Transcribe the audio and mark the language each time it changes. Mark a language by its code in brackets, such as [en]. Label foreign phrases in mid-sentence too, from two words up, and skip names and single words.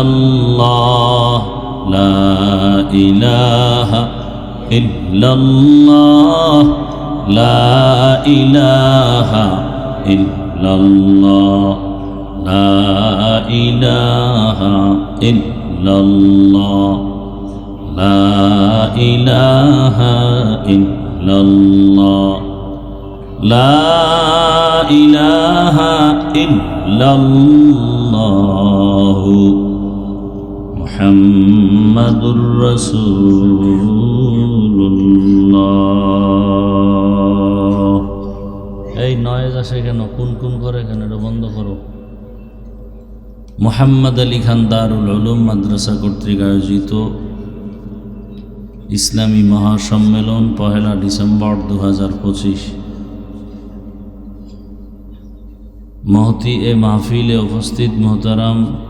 [ar] اللہ لا الہ الا اللہ لا الہ الا اللہ لا الہ الا اللہ لا الہ الا اللہ لا الہ الا اللہ محمد رسول اللہ [bn] এই নয়েজ আসে কেন কোন কোন করে কেন এটা বন্ধ করো মোহাম্মদ আলী খান দারুল উলুম মাদ্রাসা কর্তৃক আয়োজিত ইসলামী মহাসম্মেলন 1 ডিসেম্বর 2025 মহতি এ মাহফিলে উপস্থিত মোহতারাম